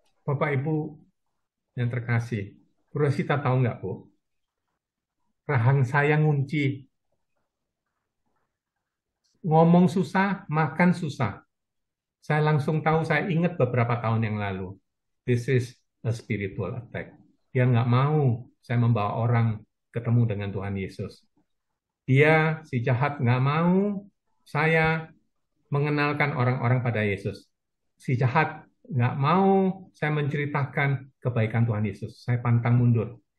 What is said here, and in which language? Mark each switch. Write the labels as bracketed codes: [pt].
[id] Bapak Ibu yang terkasih, Bu Rosita tahu nggak, Bu? Rahang saya ngunci. Ngomong susah, makan susah. Saya langsung tahu, saya ingat beberapa tahun yang lalu. [en] This is a spiritual attack. [id] Dia nggak mau saya membawa orang ketemu dengan Tuhan Yesus. Dia, si jahat, nggak mau saya mengenalkan orang-orang pada Yesus. Si jahat nggak mau saya menceritakan kebaikan Tuhan Yesus. Saya pantang mundur.